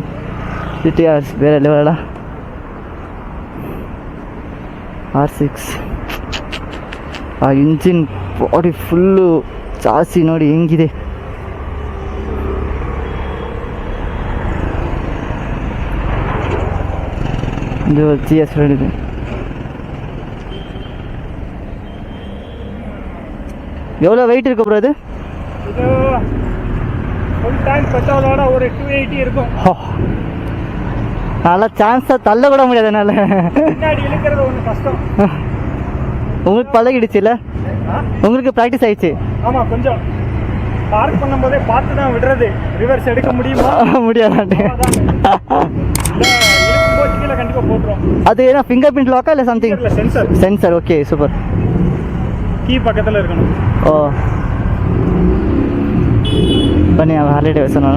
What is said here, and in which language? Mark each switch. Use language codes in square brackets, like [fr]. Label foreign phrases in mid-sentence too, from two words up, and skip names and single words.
[kn] GTR ಬೇರೆ ಲೆವೆಲ. R6 ಆ [en] engine body full chassis [kn] ನೋಡಿ ಹೆಂಗಿದೆ. ಇದು GS ಇದೆ. [ta] எவ்வளோ வெயிட் இருக்கு ப்ரோ இது? இது [en] full tank [ta] பெட்ரோலோட ஒரு 280 இருக்கும். நல்லா சான்ஸாக தள்ள கூட முடியாது என்னால். பின்னாடி இழுக்கிறது ஒன்று கஷ்டம். உங்களுக்கு பழகிடுச்சுல்ல? உங்களுக்கு ப்ராக்டிஸ் ஆயிடுச்சு? ஆமாம், கொஞ்சம் பார்க் பண்ணும்போதே பார்த்து தான் விடுறது. ரிவர்ஸ் எடுக்க முடியுமா? முடியாதான்ட்டு. கீழே கண்டிப்பாக போட்டுரும். அது ஏன்னா [en] finger print [ta] லாக்கா இல்லை சம்திங்? சென்சர். சென்சர். [en] okay, super. [ta] கீ பக்கத்தில் இருக்கணும். [kn] ಓ ಬನ್ನಿ ನಾವು ಹಾರ್ಲೆ ಡೇವಿಡ್ಸನ್ ನೋಡೋಣ.